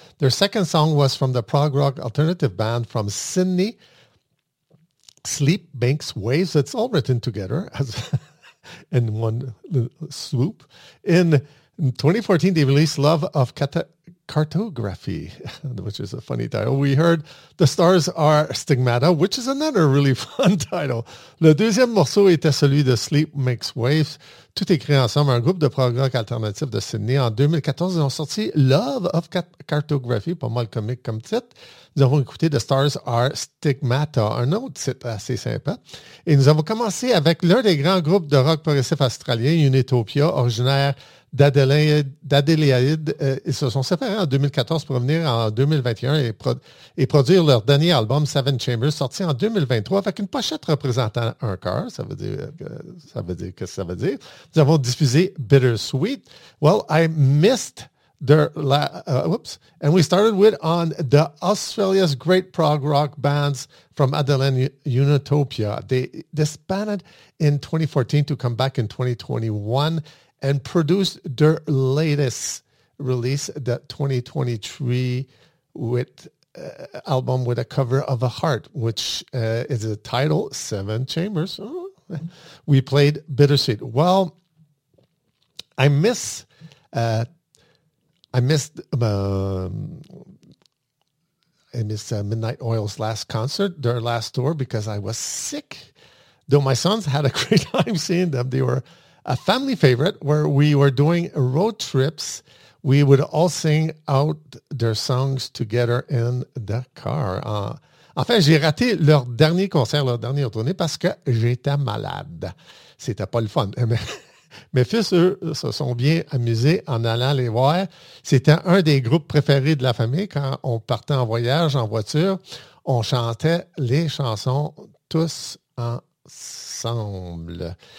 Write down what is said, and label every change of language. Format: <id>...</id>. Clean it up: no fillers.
<en>Their second song was from the prog rock alternative band from Sydney, Sleep Banks Waves. It's all written together as in one swoop. In 2014, they released Love of Cartography, which is a funny title. We heard The Stars Are Stigmata, which is another really fun title.</en> <fr>Le deuxième morceau était celui de Sleep Makes Waves. Tout écrit ensemble, un groupe de prog rock alternatif de Sydney. En 2014, ils ont sorti Love of Cartography, pas mal comique comme titre. Nous avons écouté The Stars Are Stigmata, un autre titre assez sympa. Et nous avons commencé avec l'un des grands groupes de rock progressif australien, Unitopia, originaire d'Adélaïde. Ils se sont séparés en 2014 pour revenir en 2021 et produire leur dernier album, Seven Chambers, sorti en 2023 avec une pochette représentant un cœur. Ça veut dire que ça veut dire. Nous avons diffusé Bittersweet.</fr> <en>Well, I missed their And we started with on the Australia's great prog rock bands from Adelaide Unitopia. They disbanded in 2014 to come back in 2021. And produced their latest release, the 2023, with album with a cover of a heart, which is the title Seven Chambers. We played Bittersweet. Well, I missed Midnight Oil's last concert, their last tour, because I was sick. Though my sons had a great time seeing them, they were a family favorite where we were doing road trips. We would all sing out their songs together in the car.</en> <fr>Enfin, j'ai raté leur dernier concert, leur dernière tournée, parce que j'étais malade. C'était pas le fun. Mes fils, eux, se sont bien amusés en allant les voir. C'était un des groupes préférés de la famille. Quand on partait en voyage, en voiture, on chantait les chansons tous ensemble.</fr>